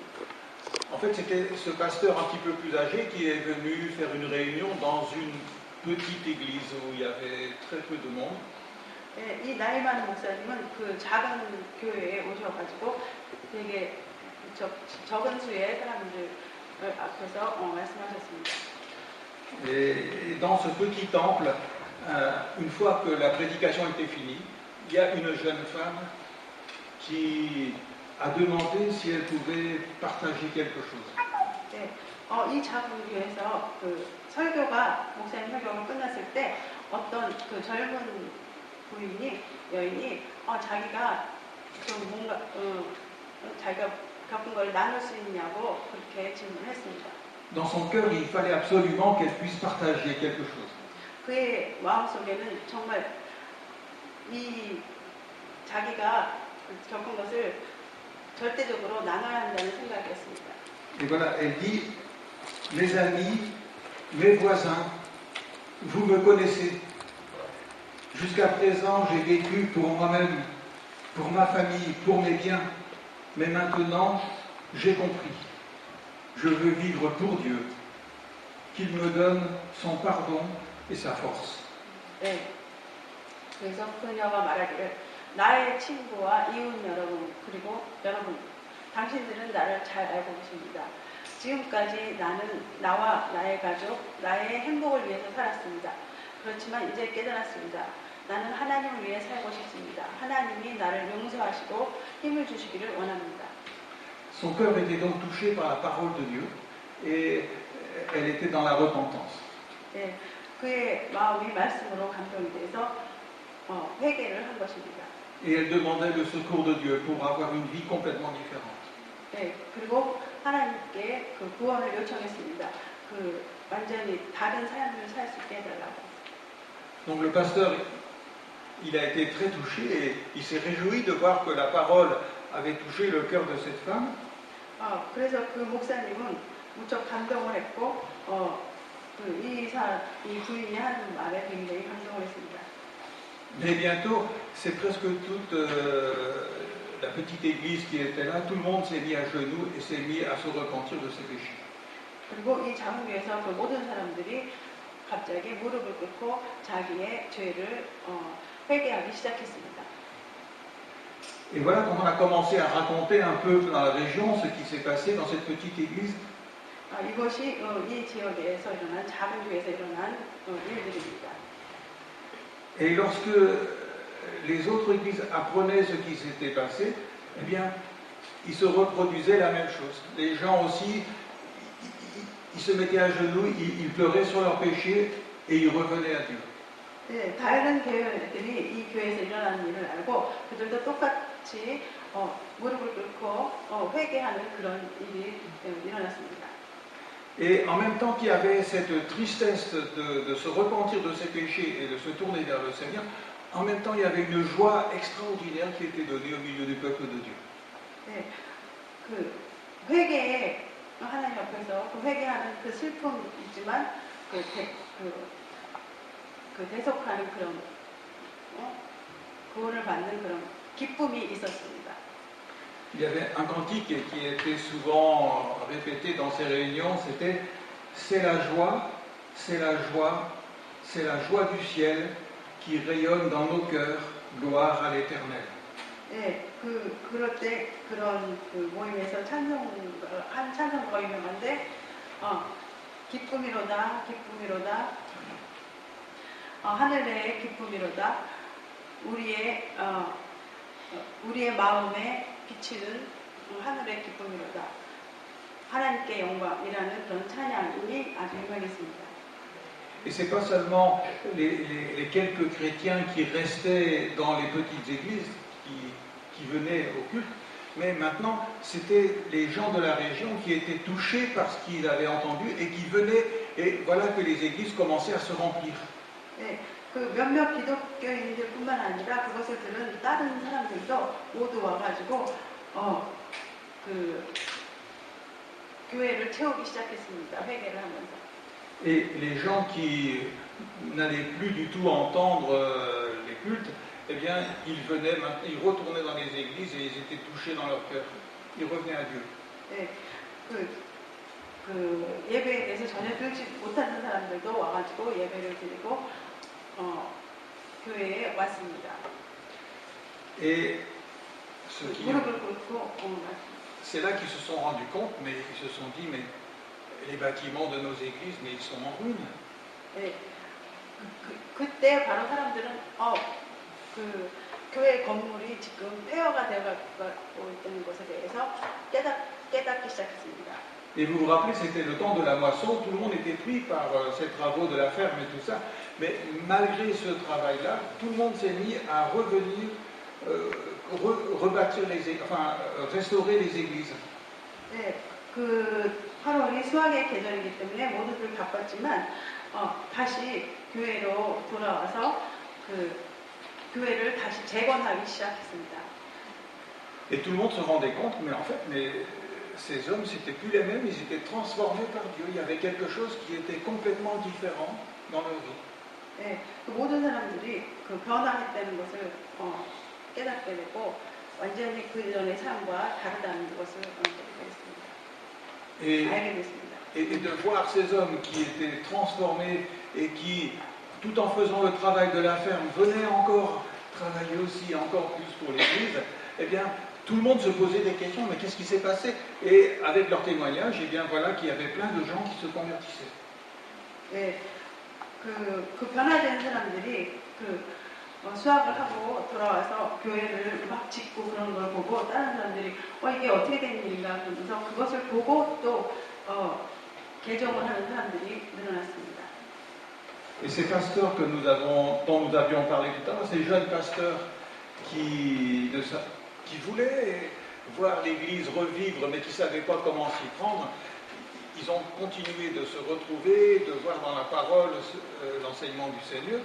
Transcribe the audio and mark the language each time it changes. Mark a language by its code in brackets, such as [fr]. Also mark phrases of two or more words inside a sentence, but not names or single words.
[fr] En fait, c'était ce pasteur un petit peu plus âgé qui est venu faire une réunion dans une petite église où il y avait très peu de monde. [ko] 네, 이 나이 많은 목사님은 그 작은 교회에 오셔가지고 되게 적은 수의 사람들 앞에서 말씀하셨습니다. [fr] Et dans ce petit temple, une fois que la prédication était finie, il y a une jeune femme qui a demandé si elle pouvait partager quelque chose. [ko] 네, 이 작은 교회에서 목사님 설교가 끝났을 때 어떤 그 젊은 여인이 자기가 좀 뭔가 자기가 겪은 걸 나눌 수 있냐고 그렇게 질문했습니다. [fr] Dans son cœur, il fallait absolument qu'elle puisse partager quelque chose. [ko] 그의 마음속에는 정말 자기가 겪은 것을 절대적으로 나눠야 한다는 생각이었습니다. [fr] Et voilà, elle dit, mes amis, mes voisins, vous me connaissez. Jusqu'à présent, j'ai vécu pour moi-même, pour ma famille, pour mes biens. Mais maintenant, j'ai compris. Je veux vivre pour Dieu, qu'il me donne son pardon et sa force. [ko] 네. 그래서 그녀가 말하기를 나의 친구와 이웃 여러분 그리고 여러분 당신들은 나를 잘 알고 계십니다. 지금까지 나는 나와 나의 가족, 나의 행복을 위해서 살았습니다. 그렇지만 이제 깨달았습니다. 나는 하나님을 위해 살고 싶습니다. 하나님이 나를 용서하시고 힘을 주시기를 원합니다. [fr] Son cœur était donc touché par la parole de Dieu et elle était dans la repentance. [ko] 네, 그의 마음이 말씀으로 감동이 돼서 회개를 한 것입니다. [fr] Et elle demandait le secours de Dieu pour avoir une vie complètement différente. [ko] 네, 그리고 하나님께 그 구원을 요청했습니다. 완전히 다른 삶을 살 수 있게 해달라고. [fr] Donc le pasteur, il a été très touché et il s'est réjoui de voir que la parole avait touché le cœur de cette femme. [ko] 그래서 그 목사님은 무척 감동을 했고 이 부인이 하는 말에 굉장히 감동을 했습니다. [fr] Mais bientôt, c'est presque toute la petite église qui était là, tout le monde s'est mis à genoux et s'est mis à se repentir de ses péchés. [ko] 그리고 이 작은 교회에서 그 모든 사람들이 갑자기 무릎을 꿇고 자기의 죄를 회개하기 시작했습니다. [fr] Et voilà, quand on a commencé à raconter un peu dans la région ce qui s'est passé dans cette petite église, [ko] 이것이 이 지역에서 일어난 작은 교회에서 일어난 일들입니다. [fr] Et lorsque les autres églises apprenaient ce qui s'était passé, eh bien, ils se reproduisaient la même chose. Les gens aussi, ils se mettaient à genoux, ils pleuraient sur leurs péchés et ils revenaient à Dieu. [ko] 네, 다른 교회들이 이 교회에서 일어나는 일을 알고 그들도 똑같이 무릎을 꿇고 회개하는 그런 일이 일어났습니다. [fr] Et en même temps qu'il y avait cette tristesse de se repentir de ses péchés et de se tourner vers le Seigneur, en même temps il y avait une joie extraordinaire qui était donnée au milieu du peuple de Dieu. [ko] 네, 회개에 하나님 앞에서 회개하는 그 슬픔이 있지만 대속하는 그런 구원을 받는 그런 기쁨이 있었습니다. [fr] Il y avait un cantique qui était souvent répété dans ces réunions, c'était « C'est la joie, c'est la joie, c'est la joie du ciel qui rayonne dans nos cœurs, gloire à l'Éternel. » [ko] 예, 그럴 때 그런 그 모임에서 한 찬송가가 유명한데, 기쁨이로다, 기쁨이로다, 하늘의 기쁨이로다, 우리의 마음에 비치는 하늘의 기쁨이로다, 하나님께 영광이라는 그런 찬양이 아주 유명했습니다. [fr] Et ce n'est pas seulement les quelques chrétiens qui restaient dans les petites églises, qui venaient au culte, mais maintenant c'était les gens de la région qui étaient touchés par ce qu'ils avaient entendu et qui venaient, et voilà que les églises commençaient à se remplir. [ko] 네, 그 몇몇 기독교인들뿐만 아니라 그것을 들은 다른 사람들도 모두 와가지고 그 교회를 채우기 시작했습니다. 회개를 하면서. [fr] Et les gens qui n'allaient plus du tout entendre les cultes, eh bien, ils venaient, ils retournaient dans les églises et ils étaient touchés dans leur cœur. Ils revenaient à Dieu. [ko] 네, 그 예배에 대해서 전혀 들지 못하는 사람들도 와가지고 예배를 드리고 교회에 왔습니다. [fr] Et [ko] 무릎을 꿇고 [fr] c'est là qu'ils se sont rendus compte, mais ils se sont dit, mais les bâtiments de nos églises, mais ils sont en ruine. [ko] 네, 그때 바로 사람들은 그 교회 건물이 지금 폐허가 되어가고 있다는 것에 대해서 깨닫기 시작했습니다. [fr] Et vous vous rappelez, c'était le temps de la moisson, tout le monde était pris par ces travaux de la ferme et tout ça, mais malgré ce travail-là, tout le monde s'est mis à revenir, rebâtir restaurer les églises. [ko] 네, 그 8월이 수학의 계절이기 때문에 모두들 바빴지만 다시 교회로 돌아와서 그 교회를 다시 재건하기 시작했습니다. [fr] Et tout le monde se rendait compte, mais en fait, ces hommes, c'était plus les mêmes, ils étaient transformés par Dieu. Il y avait quelque chose qui était complètement différent dans leur vie. [ko] 네, 그 모든 사람들이 그 변화했다는 것을 깨닫게 되고 완전히 그 전의 삶과 다르다는 것을 알게 됐습니다. [fr] Et de voir ces hommes qui étaient transformés et qui, tout en faisant le travail de la ferme, venaient encore travailler aussi, encore plus pour l'Église, eh bien, tout le monde se posait des questions, mais qu'est-ce qui s'est passé? Et avec leur témoignage, eh bien, voilà qu'il y avait plein de gens qui se convertissaient. [ko] 네, 그 변화된 사람들이 수학을 하고 돌아와서 교회를 막 짓고 그런 걸 보고 다른 사람들이 이게 어떻게 된 일인가 그러면서 그것을 보고 또 개종을 하는 사람들이 늘어났습니다. [fr] Et ces pasteurs dont nous avions parlé tout à l'heure, ces jeunes pasteurs qui voulaient voir l'Église revivre mais qui ne savaient pas comment s'y prendre, ils ont continué de se retrouver, de voir dans la parole l'enseignement du Seigneur.